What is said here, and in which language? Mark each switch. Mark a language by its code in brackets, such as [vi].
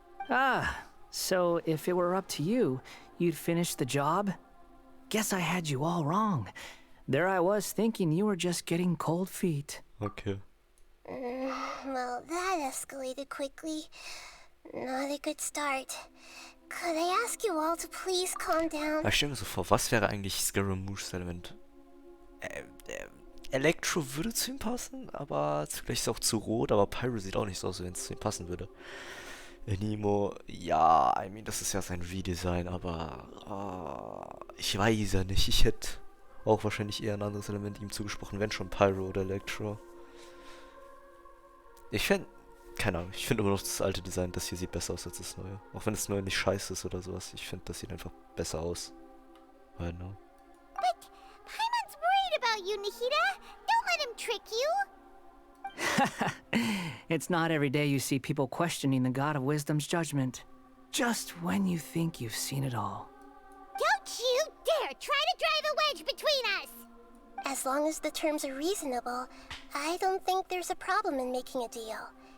[en] Ah, so if it were up to you, you'd finish the job? Guess I had you all wrong. There I was thinking you were just getting cold feet. Okay. Well, that escalated quickly. Not a good start. Could I ask you all to please calm down? [de] Ich stelle mir so vor, was wäre eigentlich Scaramouches Element? Electro würde zu ihm passen, aber zugleich ist es auch zu rot, aber Pyro sieht auch nicht so aus, wenn es zu ihm passen würde. Nemo, ja, [en] I mean, [de] das ist ja sein Redesign, aber ich weiß ja nicht. Ich hätte auch wahrscheinlich eher ein anderes Element ihm zugesprochen, wenn schon Pyro oder Electro. Ich fände, keine Ahnung, ich finde immer noch das alte Design, das hier sieht besser aus als das neue. Auch wenn das neue nicht scheiße ist oder sowas, ich finde, das sieht einfach besser aus. [en] I don't know. But Paimon's worried about you, Nihida. Don't let him trick you. It's not every day you see people questioning the God of Wisdom's judgment. Just when you think you've seen it all. Don't you dare try to drive a wedge between us! As long as the terms are reasonable, I don't think there's a problem in making a deal.